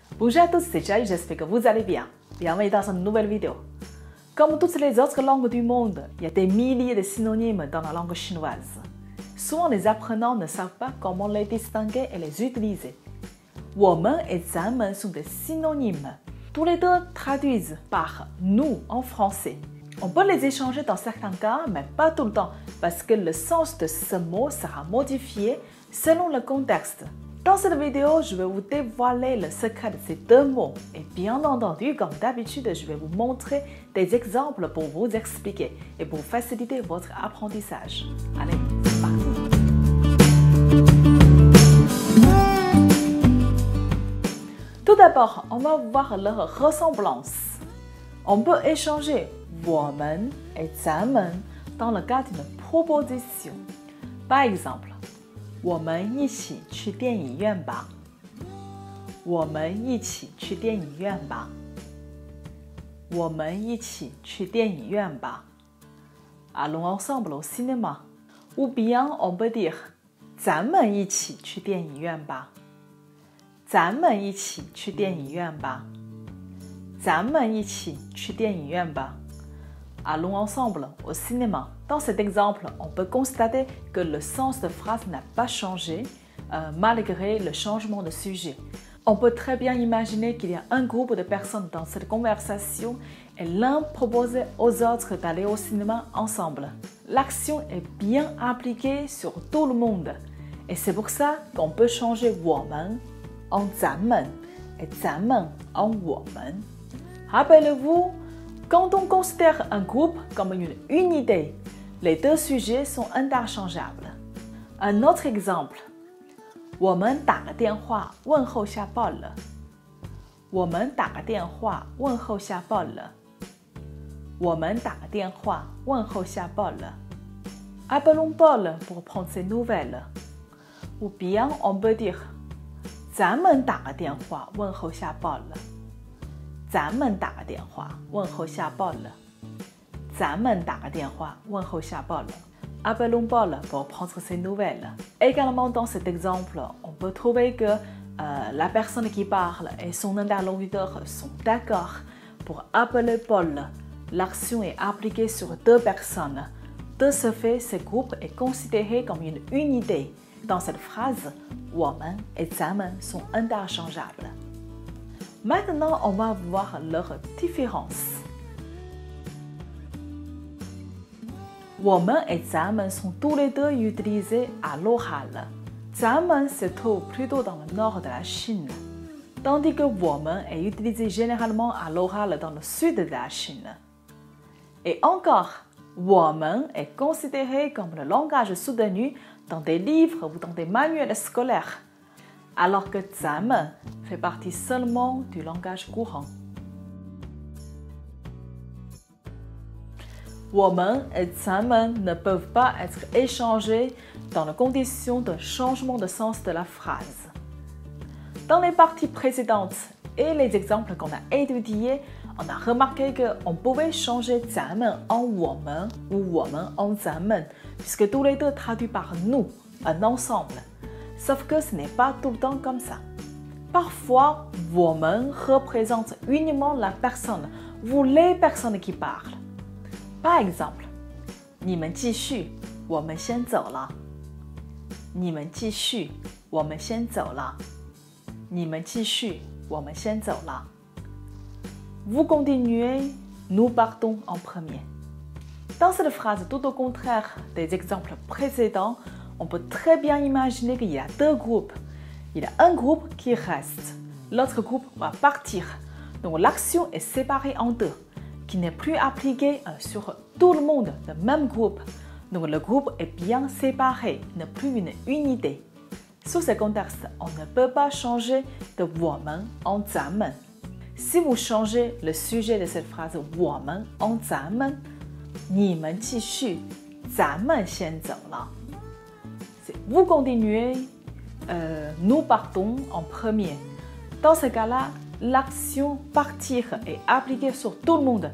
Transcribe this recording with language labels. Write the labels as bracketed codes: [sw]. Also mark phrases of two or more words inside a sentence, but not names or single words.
[fr] Bonjour à tous, c'est Jai, j'espère que vous allez bien. Bienvenue dans une nouvelle vidéo. Comme toutes les autres langues du monde, il y a des milliers de synonymes dans la langue chinoise. Souvent, les apprenants ne savent pas comment les distinguer et les utiliser. 我们 et 咱们 sont des synonymes. Tous les deux traduisent par nous en français. On peut les échanger dans certains cas, mais pas tout le temps, parce que le sens de ce mot sera modifié selon le contexte. Dans cette vidéo, je vais vous dévoiler le secret de ces deux mots. Et bien entendu, comme d'habitude, je vais vous montrer des exemples pour vous expliquer et pour faciliter votre apprentissage. Allez, c'est parti! Tout d'abord, on va voir leur ressemblance. On peut échanger 我们 et 咱们 dans le cas d'une proposition. Par exemple, [zh] 我们一起去电影院吧。我们一起去电影院吧。我们一起去电影院吧。 [fr] Allons ensemble au cinéma. Ou bien on peut dire [zh] 咱们一起去电影院吧。咱们一起去电影院吧。咱们一起去电影院吧。 [fr] Allons ensemble au cinéma. Dans cet exemple, on peut constater que le sens de phrase n'a pas changé malgré le changement de sujet. On peut très bien imaginer qu'il y a un groupe de personnes dans cette conversation et l'un propose aux autres d'aller au cinéma ensemble. L'action est bien appliquée sur tout le monde et c'est pour ça qu'on peut changer 我们 en 咱们 et 咱们 en 我们. Rappelez-vous, quand on considère un groupe comme une unité, les deux sujets sont interchangeables. Un autre exemple, [zh] 我们打个电话问候下报了。我们打个电话问候下报了。我们打个电话问候下报了。 [fr] Appelons Paul pour prendre ses nouvelles. Ou bien on peut dire [zh] 咱们打个电话问候下报了。咱们打个电话问候下报了。咱们打个电话问候下报了。 [fr] Appelons Paul pour prendre ses nouvelles. Également dans cet exemple, on peut trouver que la personne qui parle et son interlocuteur sont d'accord pour appeler Paul. L'action est appliquée sur deux personnes. De ce fait, ce groupe est considéré comme une unité. Dans cette phrase, 我们 et 咱们 sont interchangeables. Maintenant, on va voir leurs différences. 我们 et 咱们 sont tous les deux utilisés à l'oral. 咱们 se trouve plutôt dans le nord de la Chine, tandis que 我们 est utilisé généralement à l'oral dans le sud de la Chine. Et encore, 我们 est considéré comme le langage soutenu dans des livres ou dans des manuels scolaires, alors que 咱们 fait partie seulement du langage courant. 我们 et 咱们 ne peuvent pas être échangés dans les conditions de changement de sens de la phrase. Dans les parties précédentes et les exemples qu'on a étudiés, on a remarqué qu'on pouvait changer 咱们 en 我们 ou 我们 en 咱们, puisque tous les deux traduits par nous, un ensemble. Sauf que ce n'est pas tout le temps comme ça. Parfois, 我们 représente uniquement la personne ou les personnes qui parlent. Par exemple, [zh] 你们继续，我们先走了。你们继续，我们先走了。你们继续，我们先走了。 [fr] Vous continuez, nous partons en premier. Dans cette phrase, tout au contraire des exemples précédents, on peut très bien imaginer qu'il y a deux groupes. Il y a un groupe qui reste, l'autre groupe va partir. Donc l'action est séparée en deux, qui n'est plus appliquée sur tout le monde, le même groupe. Donc le groupe est bien séparé, n'est plus une unité. Sous ce contexte, on ne peut pas changer de 我们 en 咱们. Si vous changez le sujet de cette phrase 我们 en 咱们, [zh] 你们继续，咱们先走了。 [fr] Vous continuez, nous partons en premier. Dans ce cas-là, l'action partir est appliquée sur tout le monde.